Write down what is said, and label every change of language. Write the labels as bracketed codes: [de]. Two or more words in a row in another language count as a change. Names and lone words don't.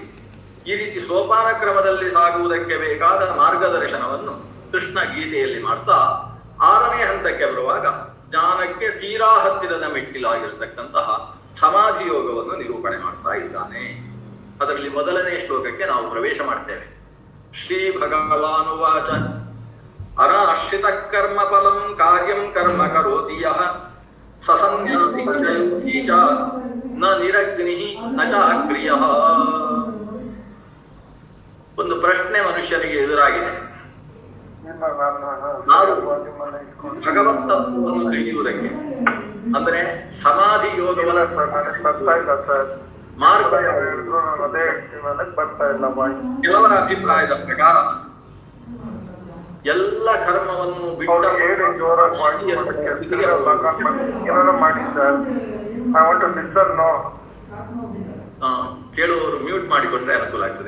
[kn] ಈ ರೀತಿ ಸೋಪಾನ ಕ್ರಮದಲ್ಲಿ ಸಾಗುವುದಕ್ಕೆ ಬೇಕಾದ ಮಾರ್ಗದರ್ಶನವನ್ನು ಕೃಷ್ಣ ಗೀತೆಯಲ್ಲಿ ಮಾಡ್ತಾ 6ನೇ ಹಂತಕ್ಕೆ ಬರುವಾಗ ಜ್ಞಾನಕ್ಕೆ ತೀರಾ ಹತ್ತಿರದ ಮೆಟ್ಟಿಲಾಗಿರತಕ್ಕಂತಹ ಸಮಾಧಿ ಯೋಗವನ್ನು ನಿರೂಪಣೆ ಮಾಡ್ತಾ ಇದ್ದಾನೆ. ಅದರಲ್ಲಿ ಮೊದಲನೇ ಶ್ಲೋಕಕ್ಕೆ ನಾವು ಪ್ರವೇಶ ಮಾಡ್ತೇವೆ. [sa] ಶ್ರೀ ಭಗವಾನುವಾಚ ಅನಾಶ್ರಿತ ಕರ್ಮ ಫಲಂ ಕಾರ್ಯಂ ಕರ್ಮ ಕರೋತಿ ಯಃ ಸಸನ್ಯಾಸಿ ಚ ನ ನಿರಗ್ನಿ ನ ಚ ಅಕ್ರಿಯಃ. [kn] ಒಂದು ಪ್ರಶ್ನೆ ಮನುಷ್ಯನಿಗೆ ಎದುರಾಗಿದೆ. ನಾವು ಭಗವಂತನನ್ನು ತಿಳಿಯುವುದಕ್ಕೆ ಅಂದ್ರೆ ಸಮಾಧಿ ಯೋಗವನ್ನು ಮಾರ್ಗ, ಕೆಲವರ ಅಭಿಪ್ರಾಯದ ಪ್ರಕಾರ ಎಲ್ಲ ಕರ್ಮವನ್ನು ಬಿಟ್ಟು ಕೇಳುವವರು ಮ್ಯೂಟ್ ಮಾಡಿಕೊಂಡ್ರೆ ಅನುಕೂಲ ಆಗ್ತದೆ.